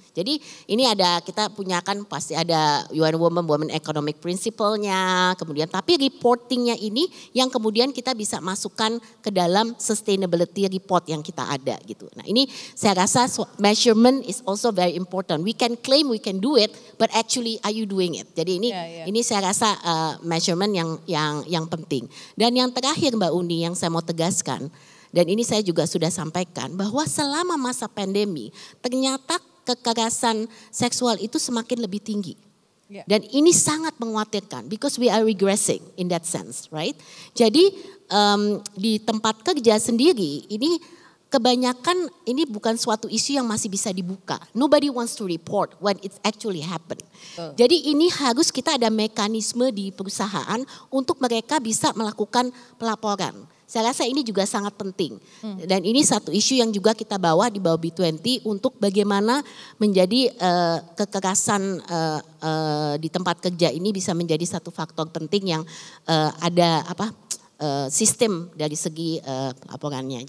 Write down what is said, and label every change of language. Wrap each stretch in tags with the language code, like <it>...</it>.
<id>Jadi ini kita punya kan pasti ada UN Women Economic Principle-nya, kemudian tapi reportingnya ini yang kemudian kita bisa masukkan ke dalam sustainability report yang kita ada gitu. Nah ini saya rasa</id> <en>measurement is also very important. We can claim we can do it, but actually are you doing it?</en> <id>Jadi ini saya rasa measurement yang penting. Dan yang terakhir Mbak Uni yang saya mau tegaskan. Dan ini saya juga sudah sampaikan bahwa selama masa pandemi ternyata kekerasan seksual itu semakin lebih tinggi. Dan ini sangat mengkhawatirkan</id> <en>because we are regressing in that sense, right?</en> <id>Jadi di tempat kerja sendiri ini kebanyakan ini bukan suatu isu yang masih bisa dibuka.</id> <en>Nobody wants to report when it actually happened.</en> <id>Jadi ini harus kita ada mekanisme di perusahaan untuk mereka bisa melakukan pelaporan. Saya rasa ini juga sangat penting. Dan ini satu isu yang juga kita bawa di bawah B20 untuk bagaimana menjadi kekerasan di tempat kerja ini bisa menjadi satu faktor penting yang ada sistem dari segi laporannya.</id>